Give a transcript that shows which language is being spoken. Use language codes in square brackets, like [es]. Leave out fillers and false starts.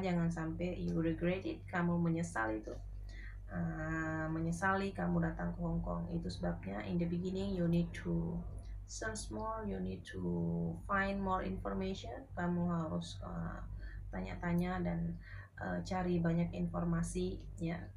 [id] Jangan sampai [en] you regret it, [id] kamu menyesal itu, menyesali kamu datang ke Hong Kong. Itu sebabnya [en] in the beginning you need to search more, you need to find more information. [id] Kamu harus tanya-tanya dan cari banyak informasi ya.